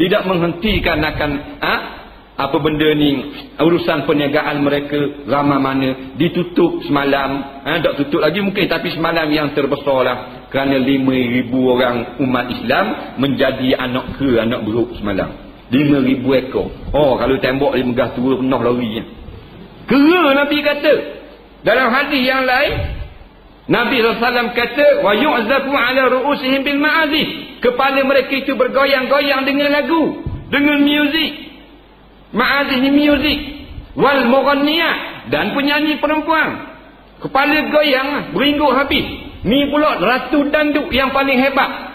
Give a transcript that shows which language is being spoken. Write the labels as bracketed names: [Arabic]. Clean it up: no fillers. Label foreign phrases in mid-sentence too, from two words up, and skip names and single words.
[Malay] Tidak menghentikan akan apa benda ni, urusan perniagaan mereka ramai mana ditutup semalam, tak tutup lagi mungkin, tapi semalam yang terbesar lah, kerana 5,000 orang umat Islam menjadi anak beruk semalam. 5,000 ekor. Kalau tembok dia megah tua penuh lorinya. Kera Nabi kata. Dalam hadis yang lain, Nabi SAW kata, [Arabic] ويعزف على رؤوسهم بالمعازف. [Malay] Kepala mereka itu bergoyang-goyang dengan lagu, dengan muzik. Ma'azif ni muzik. [Arabic] والمغنيات, [Malay] dan penyanyi perempuan. Kepala goyang, beringguk habis. Ni pula ratu danduk yang paling hebat.